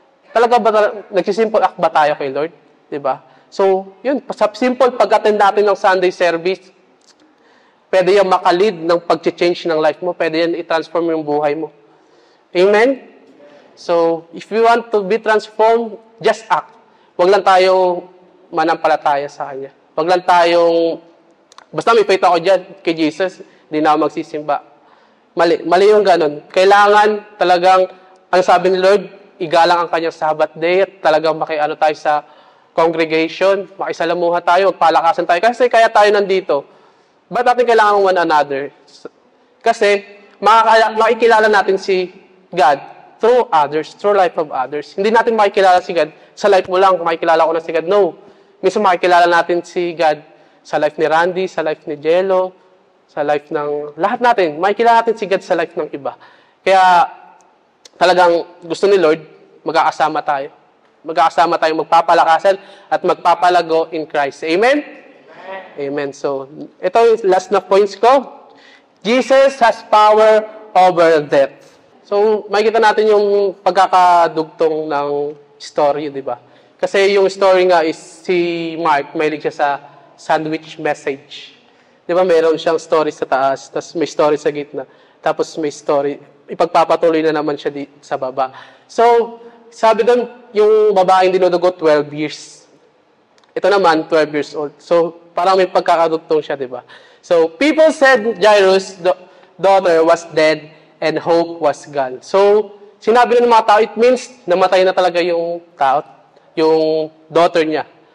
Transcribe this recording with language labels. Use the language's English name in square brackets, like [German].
[Filipino] Talaga ba, nagsisimple act ba tayo kay Lord? Diba? So, yun, sa simple pag-attend natin ng Sunday service, pwede yan makalid ng pag-change ng life mo, pwede yan i-transform yung buhay mo. Amen? [English] So, if you want to be transformed, just act. [Filipino] Huwag lang tayo manampalataya sa Kanya. Huwag lang tayong, basta may faith ako dyan kay Jesus, hindi na ako magsisimba. Mali yung ganun. Kailangan talagang, ang sabi ni Lord, igalang ang kanyang Sabbath day at talagang makiano tayo sa congregation, makisalamuha tayo, magpalakasan tayo. Kasi kaya tayo nandito. Ba't natin kailangan one another? Kasi makikilala natin si God through others, through life of others. Hindi natin makikilala si God sa life mo lang, makikilala ko na si God. No. Minsan makikilala natin si God sa life ni Randy, sa life ni Jello, sa life ng lahat natin. Makikilala natin si God sa life ng iba. Kaya talagang gusto ni Lord, magkakasama tayo. Magkakasama tayo, magpapalakasan at magpapalago in Christ. Amen? Amen. So, ito yung last na points ko. [English] Jesus has power over death. [Filipino] So, makikita natin yung pagkakadugtong ng story, di ba? Kasi yung story nga is si Mark, mahilig siya sa sandwich message. Di ba, meron siyang story sa taas, tapos may story sa gitna, tapos may story, ipagpapatuloy na naman siya sa baba. So, sabi doon, yung babaeng dinudugo, 12 years. Ito naman, 12 years old. So, parang may pagkakadugtong siya, di ba? [English] So, people said Jairus' daughter was dead and hope was gone. [Filipino] So, sinabi ng mga tao, it means namatay na talaga yung tao, yung daughter niya.